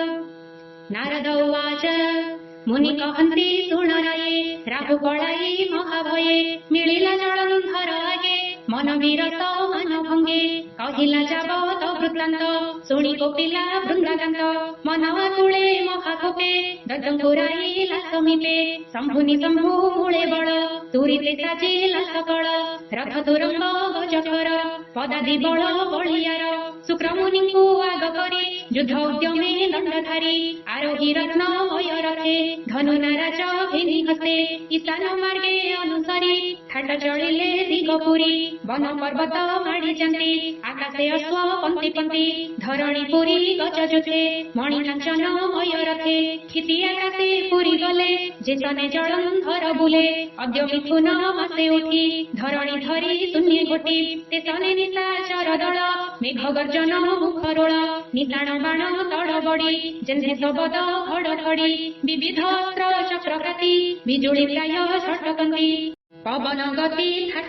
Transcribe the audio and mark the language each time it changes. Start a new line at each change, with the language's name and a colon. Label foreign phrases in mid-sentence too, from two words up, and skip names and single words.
Odia: ନାରଦ ଉବାଚ ମୁନିକହନ୍ତି ସୁଣରୟେ ରାହୁକଳୈ ମହାଭୟେ ମିଳିଲା ଜଳନ୍ଧର ଆଗେ ମନ ବିରତ ମନଭଙ୍ଗେ କହିଲା ଯାବତ ବୃତ୍ତାନ୍ତ ଶୁଣି କୋପିଲା ବୃନ୍ଦାକାନ୍ତ ମନ ଆକୁଳେ ମହାକୋପେ ଦଦଙ୍କୁରାଇଲା ସମୀପେ ଶମ୍ଭୁନି ଶମ୍ଭୁ ମୂଳେ ବଳ ତୁରିତେ ସାଜିଲା ସକଳ ରଥ ତୁରଙ୍ଗ ଗଜକର ପଦାଦି ବଳ ବଳିୟାର ଶୁକ୍ରମୁନିଙ୍କୁ ଆଗ କରି ଯୁଦ୍ଧ ଉଦ୍ୟମେ ଦଣ୍ଡଧାରୀ ଆରୋହୀ ରତ୍ନମୟ ରଥେ ଧନୁ ନାରାଜ ଘେନି ହସ୍ତେ ଈଶାନ ମାର୍ଗେ ଅନୁସରି ଠାଟ ଚଳିଲେ ଦିଗପୁରୀ ବନ ପର୍ବତ ମାଡ଼ିଯାନ୍ତି ଆକାଶେ ଅଶ୍ଵ ପନ୍ତି ପନ୍ତି ଧରଣୀ ପୁରୀ ଗଜ ଯୁଥେ ମଣି କାଞ୍ଚନମୟ ରଥେ କ୍ଷିତି ଆକାଶେ ପୁରୀ ଗଲେ ଯେତନେ ଜଳନ୍ଧର ବୁଲେ ଅଦ୍ୟ ମିଥୁନ ମାସେ ଉଠି ଧରଣୀ ଧରି ଶୂନ୍ୟ ଘୋଟି ତେତନେ ନିଶାଚର ଦଳ ମେଘ ଗର୍ଜନ ମୁଖରୋଳ ନିଶାଣ ବାଣ ତଳ ବଡ଼ି ଯେନ୍ଧେ ଶବଦ ଘଡ଼ଘଡ଼ି ବିବିଧ ଅସ୍ତ୍ର ଚକ୍ରକାତି ବିଜୁଳି ପ୍ରାୟ ଷଟକନ୍ତି ପବନ ଗତି ଥାଟ